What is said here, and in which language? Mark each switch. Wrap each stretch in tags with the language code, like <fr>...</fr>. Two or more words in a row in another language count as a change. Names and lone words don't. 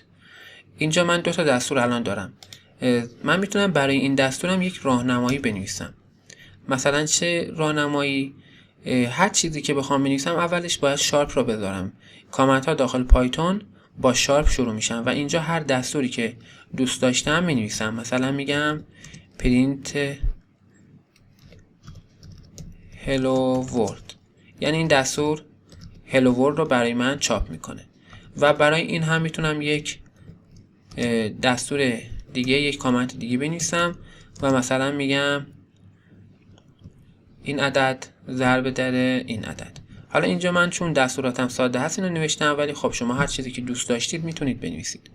<fa>اینجا من 2 تا دستور الان دارم. من میتونم برای این دستورم یک راهنمایی بنویسم. مثلا چه راهنمایی؟ هر چیزی که بخوام بنویسم اولش باید شارپ رو بذارم. کامنت ها داخل پایتون با شارپ شروع میشن و اینجا هر دستوری که دوست داشتم مینویسم. مثلا میگم</fa> <en>print hello world،</en> <fa>یعنی این دستور</fa> <en>hello world</en> <fa>رو برای من چاپ میکنه. و برای این هم میتونم یک دستور دیگه، یک کامنت دیگه بنویسم و مثلا میگم این عدد ضرب در این عدد. حالا اینجا من چون دستوراتم ساده هست اینو نوشتم، ولی خب شما هر چیزی که دوست داشتید میتونید بنویسید.</fa>